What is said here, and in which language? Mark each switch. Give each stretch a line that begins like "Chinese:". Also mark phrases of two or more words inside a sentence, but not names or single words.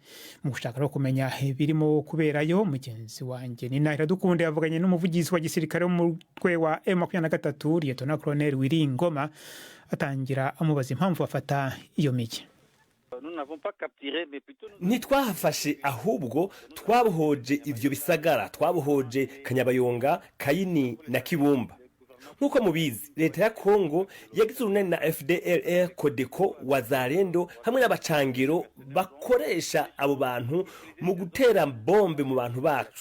Kinyarwanda: Mu gushaka no kumenya birimo kuberayo, mugenzi wanjye Nina Iradukunde yavuganye n'umuvugizi wa gisirikare w'umutwe wa M23 Lieutenant Colonel Wiringoma atangira amubaza impamvu bafata iyo mijyi.
Rundi: Ntitwahafashe ahubwo twabohoje ivyo bisagara, twabohoje Kanyabayonga, Kayini na Kibumba. Nkuko mubizi leta ya Kongo yagize urunani na FDLR, Codeco, Wazalendo hamwe n'abacangiro bakoresha abo bantu mu gutera bombe mu bantu bacu.